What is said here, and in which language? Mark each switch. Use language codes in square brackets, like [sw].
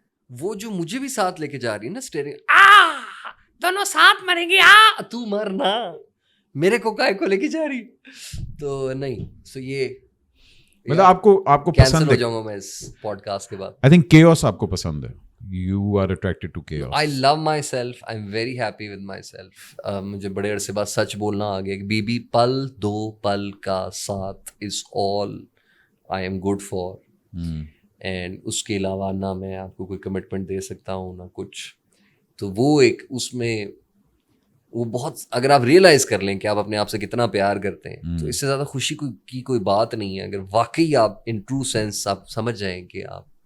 [ur] وہ جو مجھے بھی ساتھ لے کے جا رہی ہے نا اسٹیئرنگ, دونوں ساتھ مریں گے, تو مرنا, میرے کو کائے کو لے کے جا رہی. تو نہیں, سو یہ مطلب آپ کو کینسل ہو جاؤں گا میں اس پوڈ کاسٹ کے بعد. آئی تھنک کیوس آپ کو پسند ہے. [en] You are attracted to chaos. I love myself. I'm very happy with myself. [ur] مجھے بڑے عرصے بعد سچ بولنا آ گیا کہ بی پل دو پل کا ساتھ [en] is all I am good for. [ur] And اس کے علاوہ نہ میں آپ کو کوئی کمٹمنٹ دے سکتا ہوں نہ کچھ. تو وہ ایک اس میں وہ بہت, اگر آپ ریئلائز کر لیں کہ آپ اپنے آپ سے کتنا پیار کرتے ہیں تو اس سے زیادہ خوشی کی کوئی بات نہیں ہے. اگر واقعی آپ ان ٹرو سینس آپ سمجھ جائیں کہ آپ